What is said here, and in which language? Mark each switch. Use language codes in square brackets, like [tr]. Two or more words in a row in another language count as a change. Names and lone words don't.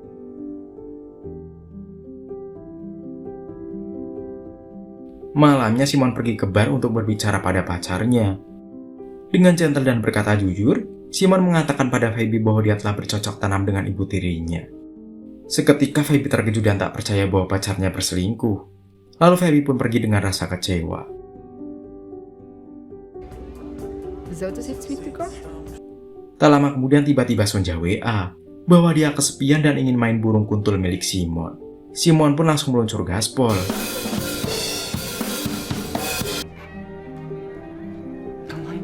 [id] Malamnya Simon pergi ke bar untuk berbicara pada pacarnya. Dengan gentle dan berkata jujur, Simon mengatakan pada Phoebe bahwa dia telah bercocok tanam dengan ibu tirinya. Seketika Phoebe terkejut dan tak percaya bahwa pacarnya berselingkuh. Lalu Phoebe pun pergi dengan rasa kecewa. [de] Wie soll das jetzt weitergehen? [id] Tak lama kemudian tiba-tiba Sonja WA bahwa dia kesepian dan ingin main burung kuntul milik Simon. Simon pun langsung meluncur gaspol. [de] Komm rein.